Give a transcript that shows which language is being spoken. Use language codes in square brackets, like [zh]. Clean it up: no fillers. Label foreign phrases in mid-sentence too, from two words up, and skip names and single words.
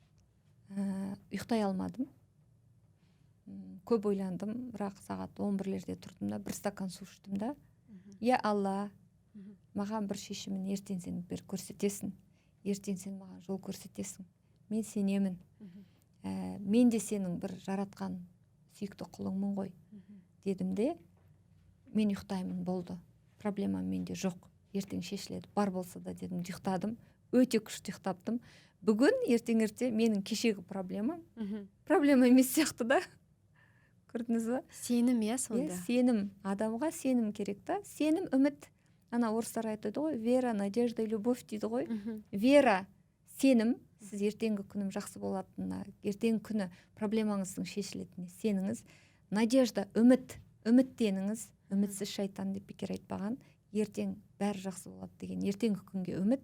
[kk] Ұйықтай алмадым, көп ойландым, бірақ сағат 11-лерде тұрдым да, бір стакан су іштім да, я Алла, маған бір шешімін ертең сен бір көрсетесің, ертең сен маған жол көрсетесің, мен сенемін, мен де сенің бір жаратқан сүйікті құлыңмын ғой, дедім де, мен ұйықтаймын, болды, проблема менде жоқ, ертең шешіледі, бар болса да дедім, ұйықтадым, өте күшті ұйықтаптым. Бүгін ертең менің кешегі проблема емес сияқты да. Көрдіңіз ба? Сенім, иә, сонда. Сенім, адамға сенім керек та. Сенім, үміт. Ана орыстар айтады ғой, [ru] вера, надежда, любовь [kk] дейді ғой. Вера, сенім, сіз ертеңгі күнім жақсы болатынына, ертеңгі күні проблемаңыздың шешілетініне сеніңіз. Надежда, үміттеніңіз. Үмітсіз шайтан деп бекер айтпаған. Ертең бәрі жақсы болады деген, ертеңгі күнге үміт.